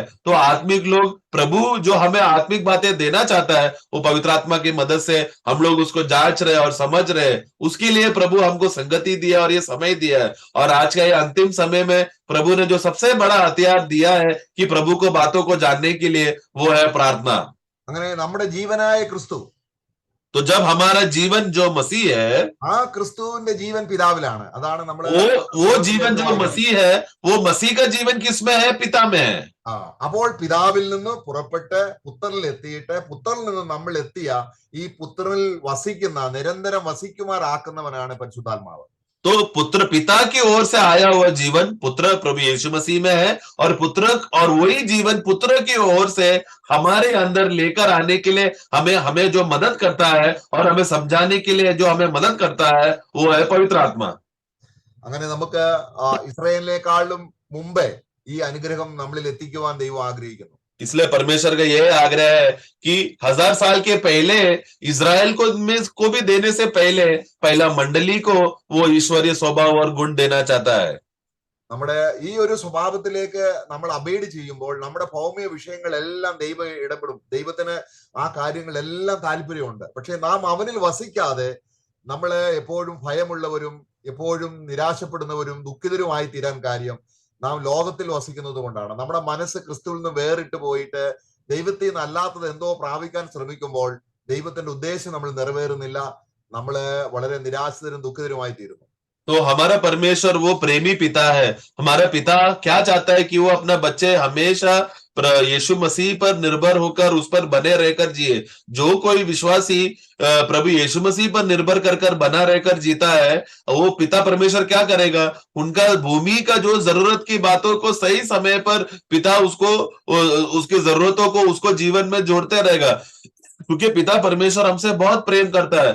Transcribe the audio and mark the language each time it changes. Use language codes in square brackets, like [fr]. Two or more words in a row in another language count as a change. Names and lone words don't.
[hi] तो आत्मिक लोग, प्रभु जो हमें आत्मिक बातें देना चाहता है, वो पवित्र आत्मा की मदद से हम लोग उसको जांच रहे और समझ रहे. उसके लिए प्रभु हमको संगति दिया और ये समय दिया है. और आज का ये अंतिम समय में प्रभु ने जो सबसे बड़ा हथियार दिया है कि प्रभु को बातों को जानने के लिए, वो है प्रार्थना. [ml] അങ്ങനെ നമ്മുടെ ജീവനായ ക്രിസ്തു, [hi] तो जब हमारा जीवन जो मसीह है, [ml] ആ ക്രിസ്തുവിന്റെ ജീവൻ പിതാവിലാണ്. അതാണ് നമ്മൾ [hi] वो जीवन जो मसीह है, वो मसीह का जीवन किसमें है? पिता में है. [ml] അപ്പോൾ പിതാവിൽ നിന്ന് പുറപ്പെട്ട് പുത്രനിൽ എത്തിയിട്ട് പുത്രനിൽ നിന്ന് നമ്മൾ എത്തിയ ഈ പുത്രനിൽ വസിക്കുന്ന, നിരന്തരം വസിക്കുമാറാക്കുന്നവനാണ് പരിശുദ്ധാത്മാവ്. [hi] तो पुत्र, पिता की ओर से आया हुआ जीवन पुत्र प्रभु यीशु मसीह में है, और वही जीवन पुत्र की ओर से हमारे अंदर लेकर आने के लिए हमें जो मदद करता है और हमें समझाने के लिए जो हमें मदद करता है, वो है पवित्र आत्मा. [ml] അങ്ങനെ നമുക്ക് ഇസ്രായേലിനേക്കാളും മുമ്പേ ഈ അനുഗ്രഹം നമ്മളിൽ എത്തിക്കുവാൻ ദൈവം ആഗ്രഹിക്കുന്നു. [hi] इसलिए परमेश्वर का यह आग्रह है कि 1000 साल के पहले इजराइल को भी देने से पहला मंडली को वो ईश्वरीय स्वभाव और गुण देना चाहता है. [ml] നമ്മുടെ ഈ ഒരു സ്വഭാവത്തിലേക്ക് നമ്മൾ അബൈഡ് ചെയ്യുമ്പോൾ നമ്മുടെ ഭൗമിക വിഷയങ്ങളെല്ലാം ദൈവം ഇടപെടും. ദൈവത്തിന് ആ കാര്യങ്ങളെല്ലാം താല്പര്യമുണ്ട്. പക്ഷെ നാം അവനിൽ വസിക്കാതെ നമ്മള് എപ്പോഴും ഭയമുള്ളവരും എപ്പോഴും നിരാശപ്പെടുന്നവരും ദുഃഖിതരുമായി തീരാൻ കാര്യം നാം ലോകത്തിൽ വസിക്കുന്നത് കൊണ്ടാണ്. നമ്മുടെ മനസ്സ് ക്രിസ്തുവിൽ നിന്ന് വേറിട്ട് പോയിട്ട് ദൈവത്തിൽ നിന്ന് അല്ലാത്തത് എന്തോ പ്രാപിക്കാൻ ശ്രമിക്കുമ്പോൾ ദൈവത്തിന്റെ ഉദ്ദേശം നമ്മൾ നിറവേറുന്നില്ല. നമ്മള് വളരെ നിരാശിതരും ദുഃഖിതരുമായി തീരുന്നു. [hi] तो हमारा परमेश्वर वो प्रेमी पिता है. हमारा पिता क्या चाहता है कि वो अपना बच्चे हमेशा यीशु मसीह पर निर्भर होकर उस पर बने रहकर जिए. जो कोई विश्वासी प्रभु यीशु मसीह पर निर्भर कर बना रहकर जीता है, वो पिता परमेश्वर क्या करेगा, उनका भूमि का जो जरूरत की बातों को सही समय पर पिता उसको उसकी जरूरतों को उसको जीवन में जोड़ते रहेगा, क्योंकि पिता परमेश्वर हमसे बहुत प्रेम करता है.